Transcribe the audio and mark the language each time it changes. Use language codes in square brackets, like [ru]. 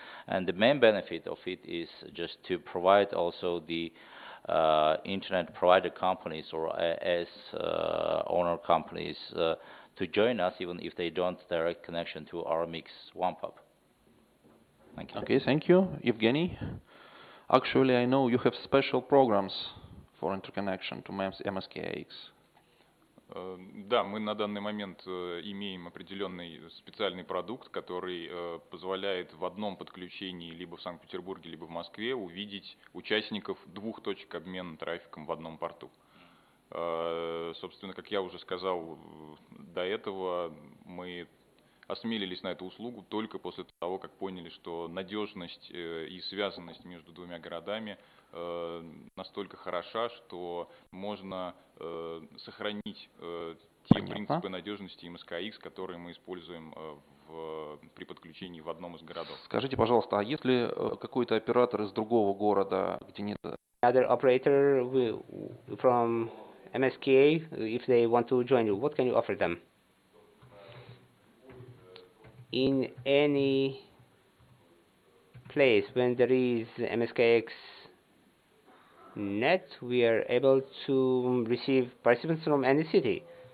[en] And the main benefit of it is just to provide also the internet provider companies or AS owner companies to join us, even if they don't direct connection to our Mix One POP. Thank you. Okay, thank you. Evgeny? Actually, I know you have special programs for interconnection to MSKX. [ru] Да, мы на данный момент имеем определенный специальный продукт, который позволяет в одном подключении либо в Санкт-Петербурге, либо в Москве увидеть участников двух точек обмена трафиком в одном порту. Собственно, как я уже сказал до этого, мы осмелились на эту услугу только после того, как поняли, что надежность и связанность между двумя городами настолько хороша, что можно сохранить те принципы надежности МСКХ, которые мы используем при подключении в одном из городов. Скажите, пожалуйста, а если какой-то оператор из другого города, где нет... [en] Other operator from MSKA, if they want to join you, what can you offer them? In any place when there is MSKX net, we are able to receive participants from any city.